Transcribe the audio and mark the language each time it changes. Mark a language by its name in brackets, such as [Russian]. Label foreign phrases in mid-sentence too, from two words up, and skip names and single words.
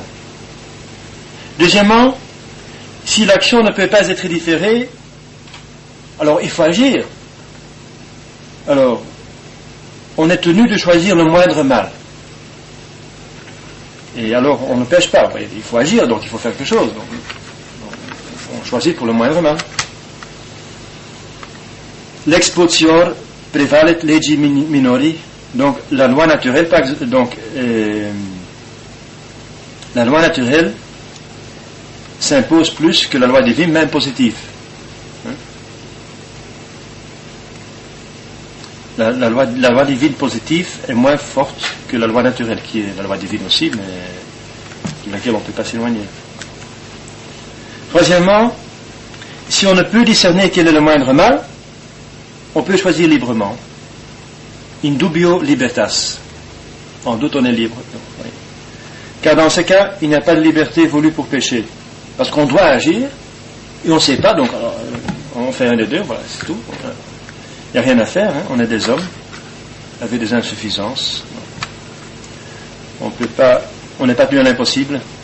[French] Deuxièmement, si l'action ne peut pas être différée, alors il faut agir. Alors, on est tenu de choisir le moindre mal. Et alors, on ne pêche pas. Il faut agir, donc il faut faire quelque chose. Donc, on choisit pour le moindre mal. [Latin] Lex potior prevalet legi minori. [French] Donc, la loi naturelle, la loi naturelle s'impose plus que la loi divine, même positive. La loi divine positive est moins forte que la loi naturelle, qui est la loi divine aussi, mais de laquelle on ne peut pas s'éloigner. Troisièmement, si on ne peut discerner quel est le moindre mal, on peut choisir librement. [Latin] In dubio libertas. [French] En doute, on est libre. Oui. Car dans ce cas, il n'y a pas de liberté voulue pour pécher. Parce qu'on doit agir, et on ne sait pas, donc alors, on fait un des deux, voilà, c'est tout. Il n'y a rien à faire, hein? On est des hommes avec des insuffisances. On n'est pas plus à l'impossible.